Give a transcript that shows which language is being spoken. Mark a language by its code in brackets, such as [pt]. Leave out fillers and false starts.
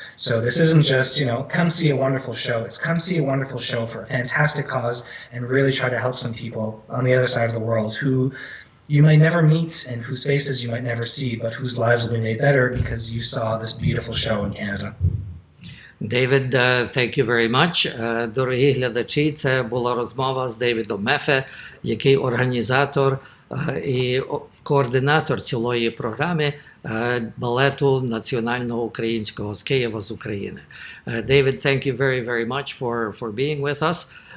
[en] So this isn't just, come see a wonderful show. It's come see a wonderful show for a fantastic cause and really try to help some people on the other side of the world who you might never meet and whose faces you might never see, but whose lives will be made better because you saw this beautiful show in Canada. David, thank you very much. [uk] Дорогі глядачі, це була розмова з Дейвідом Мефе, який організатор і координатор цілої програми балету національного українського з Києва, з України. [en] David, thank you very, very much for being with us.